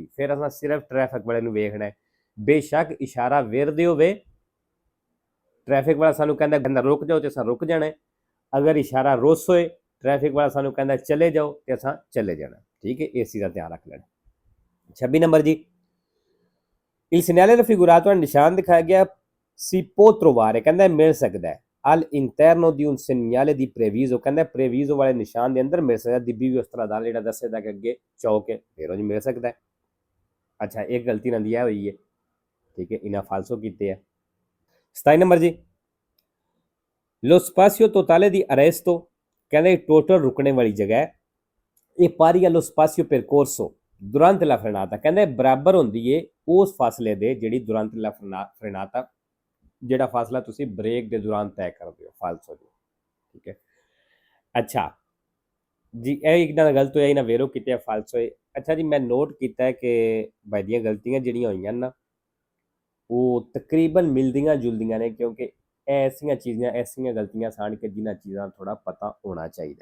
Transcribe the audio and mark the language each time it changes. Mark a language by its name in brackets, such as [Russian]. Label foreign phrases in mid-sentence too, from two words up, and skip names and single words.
[Punjabi] ਫਿਰ ਅਸਾਂ ਸਿਰਫ ਟ੍ਰੈਫਿਕ ਵਾਲੇ ਨੂੰ ਵੇਖਣਾ। ਬੇਸ਼ੱਕ ਇਸ਼ਾਰਾ ਵੇਰਦੇ ਹੋਵੇ, ਟ੍ਰੈਫਿਕ ਵਾਲਾ ਸਾਨੂੰ ਕਹਿੰਦਾ ਰੁਕ ਜਾਓ ਤੇ ਅਸਾਂ ਰੁਕ ਜਾਣਾ। ਅਗਰ ਇਸ਼ਾਰਾ ਰੋਸ ਹੋਏ, ਟ੍ਰੈਫਿਕ ਵਾਲਾ ਸਾਨੂੰ ਕਹਿੰਦਾ ਚਲੇ ਜਾਓ ਤੇ ਅਸਾਂ ਚਲੇ ਜਾਣਾ। ਠੀਕ ਹੈ, ਇਸ ਚੀਜ਼ ਦਾ ਧਿਆਨ ਰੱਖ ਲੈਣਾ। 26 ਨੰਬਰ ਜੀ, [Italian] il segnale raffigurato [Punjabi] ਨਿਸ਼ਾਨ ਦਿਖਾਇਆ ਗਿਆ [Italian] si può trovare [Punjabi] ਕਹਿੰਦਾ ਮਿਲ ਸਕਦਾ ਹੈ [Italian] all'interno di un segnale di previso [Punjabi] ਕਹਿੰਦਾ previso ਵਾਲੇ ਨਿਸ਼ਾਨ ਦੇ ਅੰਦਰ ਮਿਲ ਸਕਦਾ। ਦਿੱਬੀ ਵੀ ਉਸ ਤਰ੍ਹਾਂ ਦਾ ਜਿਹੜਾ ਦੱਸੇਦਾ ਕਿ ਅੱਗੇ ਚੌਕ ਹੈ ਫਿਰ ਉਹ ਜੀ ਮਿਲ ਸਕਦਾ ਹੈ। ਅੱਛਾ, ਇੱਕ ਗਲਤੀ ਨਾਲ ਦਿਆ ਹੋਈ ਹੈ। ਠੀਕ ਹੈ, ਇਹਨਾਂ ਫਾਲਸੋ ਕੀਤੇ ਹੈ। 27 ਨੰਬਰ ਜੀ, [Italian] lo spazio totale di arresto [Punjabi] ਕਹਿੰਦਾ ਟੋਟਲ ਰੁਕਣੇ ਵਾਲੀ ਜਗ੍ਹਾ ਹੈ। ਇਹ [Italian] pari allo spazio percorso durante la frenata [Punjabi] ਕਹਿੰਦਾ ਬਰਾਬਰ ਹੁੰਦੀ ਹੈ ਉਸ ਫਾਸਲੇ ਦੇ ਜਿਹੜੀ [Italian] durante la frenata [Punjabi] ਜਿਹੜਾ ਫਾਸਲਾ ਤੁਸੀਂ ਬ੍ਰੇਕ ਦੇ ਦੌਰਾਨ ਤੈਅ ਕਰਦੇ ਹੋ। ਫਾਲਸੋ ਜੀ। ਠੀਕ ਹੈ, ਅੱਛਾ ਜੀ, ਇਹ ਇੱਕ ਨਾਲ ਗਲਤ ਹੋਇਆ, ਇਹਨਾਂ ਵੇਰੋ ਕੀਤੇ ਫਾਲਸੋ ਹੈ। ਅੱਛਾ ਜੀ, ਮੈਂ ਨੋਟ ਕੀਤਾ ਕਿ ਬਾਈ ਦੀਆਂ ਗਲਤੀਆਂ ਜਿਹੜੀਆਂ ਹੋਈਆਂ ਨਾ ਉਹ ਤਕਰੀਬਨ ਮਿਲਦੀਆਂ ਜੁਲਦੀਆਂ ਨੇ, ਕਿਉਂਕਿ ਐਸੀਆਂ ਚੀਜ਼ਾਂ ਐਸੀਆਂ ਗਲਤੀਆਂ ਸਨ ਕਿ ਜਿਨ੍ਹਾਂ ਚੀਜ਼ਾਂ ਥੋੜ੍ਹਾ ਪਤਾ ਹੋਣਾ ਚਾਹੀਦਾ।